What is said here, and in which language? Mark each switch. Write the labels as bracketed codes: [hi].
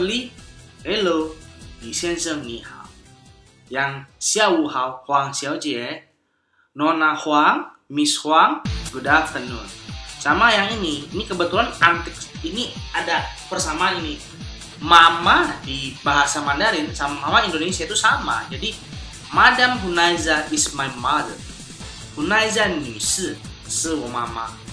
[zh] Lee, hello, Li 先生你好. Yang 下午好, Huang 小姐. [id] Nona Huang, [en] Miss Huang, good afternoon. [id] Sama yang ini kebetulan antik, ini ada persamaan ini. Mama di bahasa Mandarin sama mama Indonesia itu sama. [en] Jadi Madam Hunaiza is my mother. [zh] Hunaiza 女士是我妈妈.